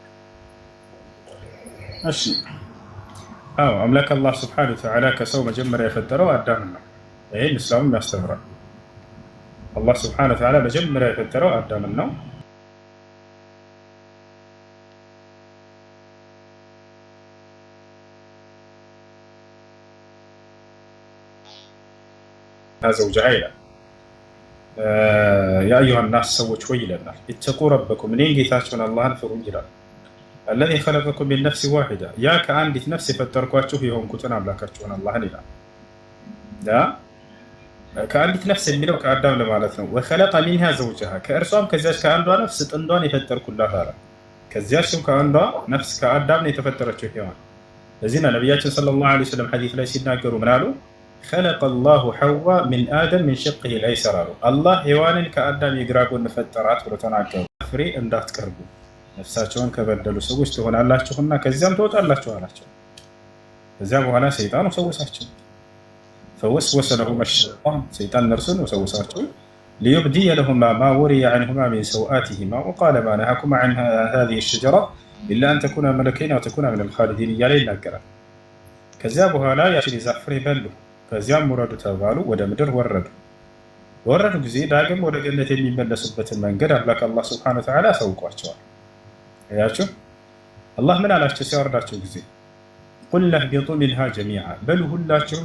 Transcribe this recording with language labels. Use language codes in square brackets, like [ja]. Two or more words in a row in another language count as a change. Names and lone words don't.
[am] እሺ አዎ አምላክ አላህ [ar] سبحانه وتعالى [am] ከሰው መጀመሪያ የፈጠረው አዳም ነው። ይሄን እስላም ያስተምራል። አላህ [ar] سبحانه وتعالى [am] መጀመሪያ የፈጠረው አዳም ነው። زوجها ይላል [ar] يا أيها الناس [am] ሰዎች ሆይ ይለናል [ar] اتقوا ربكم [am] እኔን ጌታችሁን አላህን ፍሩ ይላል። [ar] الذي خلقكم من نفس واحدة [am] ያ ከአንዲት ነፍስ የፈጠርኳችሁ የሆንኩትን አምላካችሁን አላህን ይላል። ያ ከአንዲት ነፍስ የሚለው ከአዳም ለማለት ነው። [ar] وخلق منها زوجها [am] ከእርሷም ከዚያች ከአንዷ ነፍስ ጥንዷን የፈጠርኩላት አለ። ከዚያችም ከአንዷ ነፍስ ከአዳም ነው የተፈጠረችው ሔዋን። ለዚህ ነው ነቢያችን [ar] صلى الله عليه وسلم [am] ሐዲስ ላይ ሲናገሩ ምን አሉ? [ar] خلق الله حواء من آدم من شقه الأيسر [am] አሉ። አላህ ሔዋንን ከአዳም የግራ ጎን ፈጠራት ብሎ ተናገሩ። ፍሬ እንዳትቀርቡ ነፍሳቸውን ከበደሉ ሰዎች ትሆናላችሁና ከዚያም ትወጣላችሁ አላቸው። ከዚያ በኋላ ሰይጣን ወሰወሳቸው። [ar] فوسوس لهما الشيطان [am] ሰይጣን እነርሱን ወሰወሳቸው [ar] ليبدي لهما ما وري عنهما من سوآتهما وقال ما نهاكما عن هذه الشجرة إلا أن تكونا ملكين أو تكونا من الخالدين [am] እያለ ይናገራል። ከዚያ በኋላ ያችን የዛፍ ፍሬ በሉ። ከዚያም ውረዱ ተባሉ። ወደ ምድር ወረዱ ጊዜ ዳግም ወደ ገነት የሚመለሱበትን መንገድ አምላክ አላህ [ar] سبحانه وتعالى [am] አሳውቋቸዋል። ያያችሁ አላህ ምን አላቸው ሲያወርዳቸው ጊዜ [ar] قلنا اهبطوا منها جميعا [am] በሉ ሁላችሁም